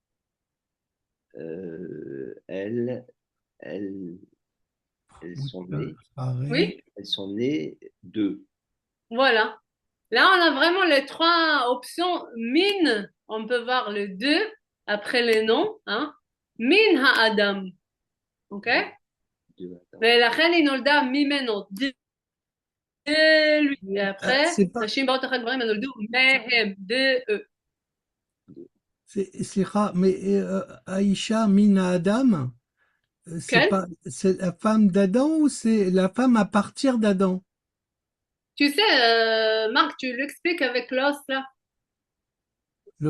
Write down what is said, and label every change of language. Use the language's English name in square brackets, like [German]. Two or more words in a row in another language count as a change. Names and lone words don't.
[French] Elles, elles, elles sont nées, Oui. elles sont nées d'eux. Voilà. Là, on a vraiment les trois options. Min, on peut voir le deux après les noms. Hein? [Hebrew] מן האדם. [French] OK? De Adam. [Hebrew] ולכן היא נולדה ממנו, [French] de lui. Et après, C'est pas, [Hebrew] נשים באות אחרי גברים, הם נולדו מהם, [French] de eux. [Hebrew] סליחה, mais אישה מן אדם, כן? [French] c'est la femme d'Adam ou c'est la femme à partir d'Adam? Tu sais, Marc, tu l'expliques avec l'os, là. Le